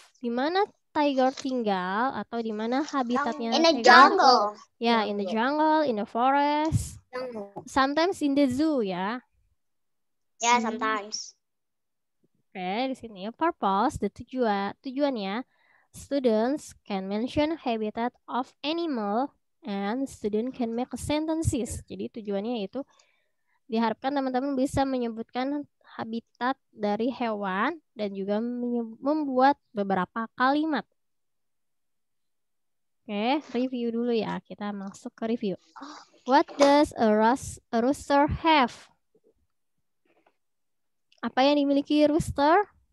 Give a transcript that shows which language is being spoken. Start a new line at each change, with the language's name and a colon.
Indonesian: Di mana tiger tinggal atau di mana habitatnya
English: In the tiger? jungle. Ya, in the jungle, in the forest, sometimes in the zoo ya. Yeah, sometimes. Oke,
Indonesian: di sini
English: purpose,
Indonesian: tujuannya,
English: students can mention habitat of animal and student can make sentences.
Indonesian: Jadi tujuannya itu diharapkan teman-teman bisa menyebutkan habitat dari hewan dan juga membuat beberapa kalimat. Oke, review dulu ya. Kita masuk ke review.
English: What does a rooster have?
Indonesian: Apa yang dimiliki rooster?